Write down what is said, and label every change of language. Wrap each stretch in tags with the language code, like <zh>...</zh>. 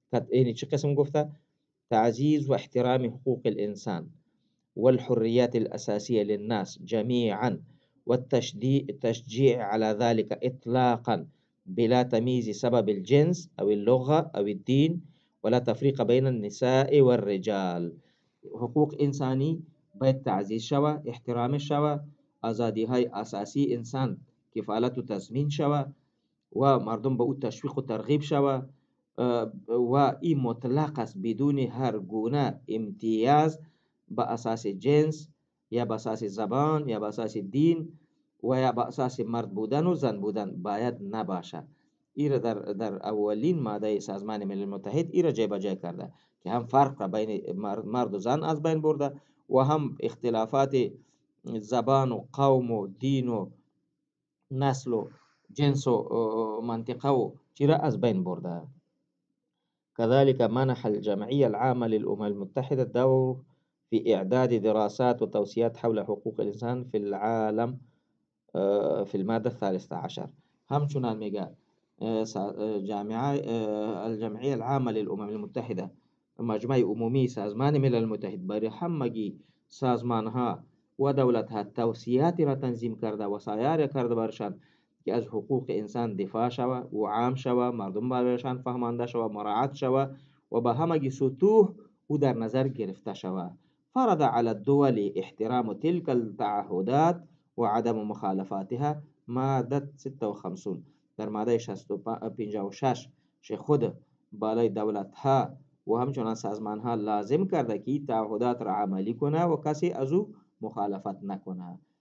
<fa>این چه قسم گفته؟</fa> <ar>تعزیز و احترام حقوق الانسان والحريات الأساسية للناس جميعا والتشجيع على ذلك إطلاقا بلا تمييز سبب الجنس أو اللغة أو الدين ولا تفريق بين النساء والرجال.</ar> <fa>حقوق إنساني باید تعزیز شوه، احترام شوه، آزادی های اساسی انسان کفالت و تضمین شوه و مردم به او تشویق و ترغیب شوه و این مطلق است بدون هر گونه امتیاز با اساس جنس یا با اساس زبان یا با اساس دین و یا با اساس مرد بودن و زن بودن باید نباشه. این در اولین ماده سازمان ملل متحد این را جای کرده که هم فرق را بین مرد و زن از بین برده و هم اختلافات زبان و قوم و دین و نسل و جنس و منطقه و چی را از بین برده.</fa> <ar>كذلك منح الجمعية العامة للأمم المتحدة دور في إعداد دراسات وتوصيات حول حقوق الإنسان في العالم في المادة 13.</ar> <fa>همچنان میگه الجمعية العامة للأمم المتحدة، مجمع عمومی سازمان ملل متحد، برای همگی سازمان ها و دولت ها توصیاتی را تنظیم کرده، وصایا کرده برشان که از حقوق انسان دفاع شود و عام شود، مردم برایشان فهمانده شود، مراعات شود و به همگی سطوح او در نظر گرفته شود.</fa> <ar>فرض على الدول احترام تلك التعهدات وعدم مخالفاتها.</ar> <fa>ماده 56 در ماده 56 که خود بالای دولت ها و همچنان سازمان ها لازم کرده که تعهدات را عملی کنه و کسی از او مخالفت نکنه.</fa>